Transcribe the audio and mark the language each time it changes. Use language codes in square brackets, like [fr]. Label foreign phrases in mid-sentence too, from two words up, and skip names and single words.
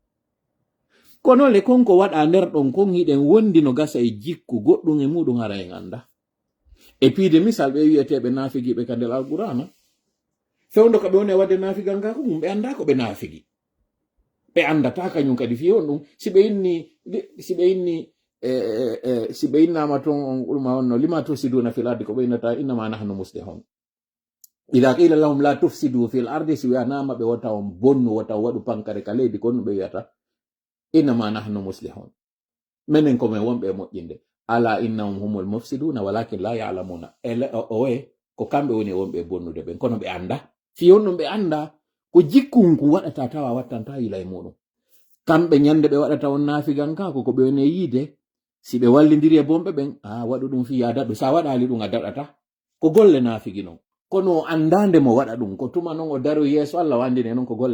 [ff] kono le konko waɗa nder ɗon kon hiɗen wondi no gasa e jikku goɗɗum e muɗum hara en anda e piide misal ɓe wiyeteɓe nafigiɓe ka nder alqur'ana fewndo ka ɓe woni wadde nafigal nga ko ɓe anda ko ɓe nafigi ɓe andata kañum kadi fi on ɗum si ɓe innama ton on ɗuma onno [ar] لم تفسدون في الأرض [ff] ko ɓe innata [ar] إنما نحن مصلحون إذا قيل لهم لا تفسدوا في الأرض [ff] si wiyanama ɓe wata on bonnu wata waɗu pankare ka leydi konno ɓe wiyata [ar] إنما نحن مصلحون [ff] menen komin wonɓe moƴƴinde [ar] ألا إنهم هم المفسدون ولكن لا يعلمون [ff] owe ko kamɓe woni wonɓe bonnude ɓen kono ɓe anda fi on ɗum ɓe anda ko jikkunku waɗata tawa wattanta yila e muɗum kamɓe ñande ɓe waɗata on nafigan ka ko ɓe woni yiide si ɓe wallidiri e bomɓe ɓen waɗu ɗum fi ya daɗɗu sa waɗali ɗum a daɗata ko golle nafigi non kono andande mo waɗa ɗum ko tuma non o daru yeeso Allah wandine non ko golle